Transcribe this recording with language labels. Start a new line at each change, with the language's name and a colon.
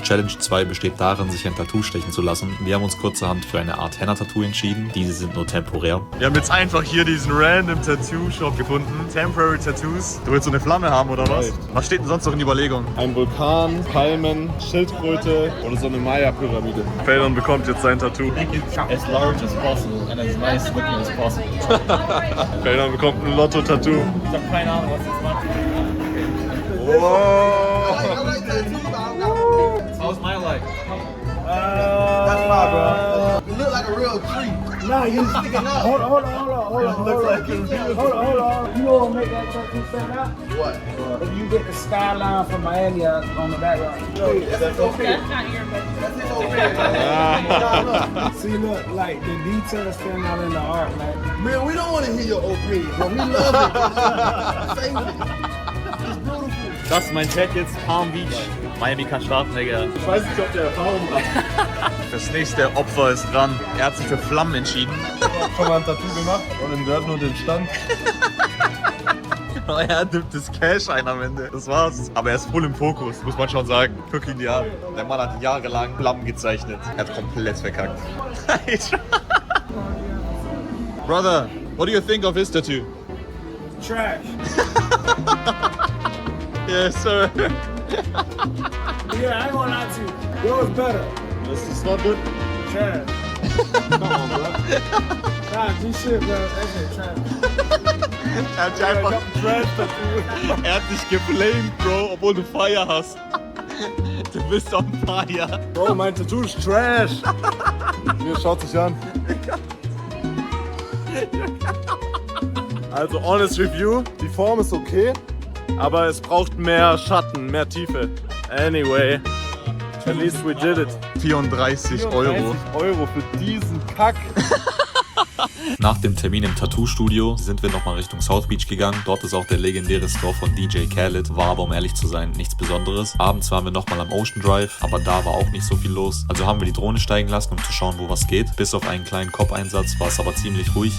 German: Challenge 2 besteht darin, sich ein Tattoo stechen zu lassen. Wir haben uns kurzerhand für eine Art Henna-Tattoo entschieden. Diese sind nur temporär. Wir haben jetzt einfach hier diesen random Tattoo-Shop gefunden.
English: Temporary Tattoos.
German: Du willst so eine Flamme haben, oder was? Was steht denn sonst noch in Überlegung? Ein Vulkan, Palmen, Schildkröte oder so eine Maya-Pyramide. Feldon bekommt jetzt sein Tattoo.
English: As large as possible and as nice looking as possible.
German: Feldon bekommt ein Lotto-Tattoo. Ich hab keine Ahnung, was das macht.
English: Wow. How's my life? That's my bro. You look like a real tree. Nah, you sticking up. Hold on. You know what make that tattoo stand out? What? If you get the skyline from Miami on the background. That's okay. That's not here, but That's his See, look, like the details stand out in the art, like. Man, we don't want to hear your opinion, bro. We love it. Save it. It's beautiful.
German: Das ist mein Check jetzt, Palm Beach. Miami kann starten, Digga. Ich weiß nicht, ob der Erfahrung hat. Das nächste Opfer ist dran. Er hat sich für Flammen entschieden. Schon mal ein Tattoo gemacht und ihm gehört nur den Stand. Er nimmt das Cash ein am Ende. Das war's. Aber er ist voll im Fokus, muss man schon sagen. Guck ihn dir an. Der Mann hat jahrelang Flammen gezeichnet. Er hat komplett verkackt.
English: Brother, what do you think of his tattoo? Trash. Yes, sir. Yeah, I ain't gonna lie to you. Yours better.
German: Das ist
English: not good. Trash. Come on, bro. Nah, G shit, bro. That shit trash.
German: Er hat dich einfach Er hat dich geflamed, Bro, obwohl du Fire hast. Du bist
English: on fire.
German: Bro, mein Tattoo ist trash. Hier, schaut sich an. Also,
English: honest review.
German: Die Form ist okay, aber es braucht mehr Schatten, mehr Tiefe.
English: Anyway, at least we did it.
German: 34 Euro. Euro für diesen Kack. Nach dem Termin im Tattoo-Studio sind wir nochmal Richtung South Beach gegangen. Dort ist auch der legendäre Store von DJ Khaled. War aber, um ehrlich zu sein, nichts Besonderes. Abends waren wir nochmal am Ocean Drive, aber da war auch nicht so viel los. Also haben wir die Drohne steigen lassen, um zu schauen, wo was geht. Bis auf einen kleinen Cop-Einsatz war es aber ziemlich ruhig.